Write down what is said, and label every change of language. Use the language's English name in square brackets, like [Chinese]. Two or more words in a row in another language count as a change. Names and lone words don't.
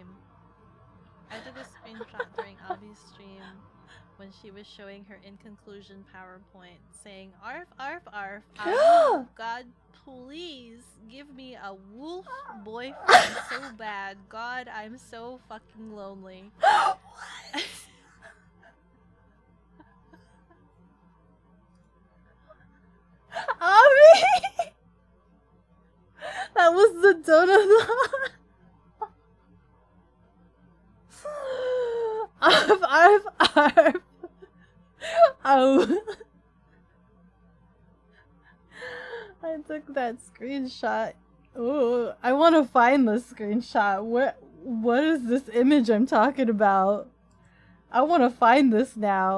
[English] I took a screenshot during Avi's stream when she was showing her in conclusion PowerPoint saying, "Arf, arf, arf, Avi, God, please give me a wolf boyfriend so bad. God, I'm so fucking lonely." Avi! That was the donut. Arf, arf, arf. Oh. I took that screenshot. Oh, I want to find the screenshot. What is this image I'm talking about? I want to find this now.